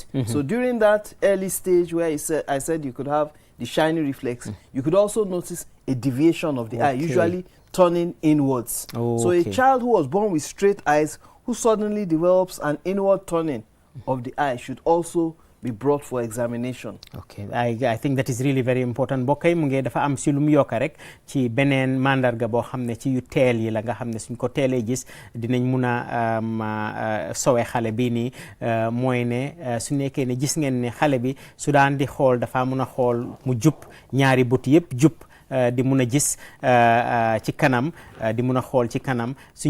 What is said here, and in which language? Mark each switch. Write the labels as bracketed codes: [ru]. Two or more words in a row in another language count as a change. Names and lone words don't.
[en] So during that early stage where I said you could have the shiny reflex, you could also notice a deviation of the eye, usually turning inwards. So a child who was born with straight eyes who suddenly develops an inward turning of the eye should also be brought for examination. Okay, I think that is really very important. [wo] Bokay mu ngi dafa am si lu mu yokk rek ci beneen mandarga boo xam ne ci yu teel yi la nga xam ne suñ ko teelee gis dinañ mun a sowe xale bii nii mooy ne su nekkee ne gis ngeen ne xale bi su daan di xool dafa mun a xool mu jub ñaari bët yëpp jub di mun a gis ci kanam di mun a xool ci kanam suñ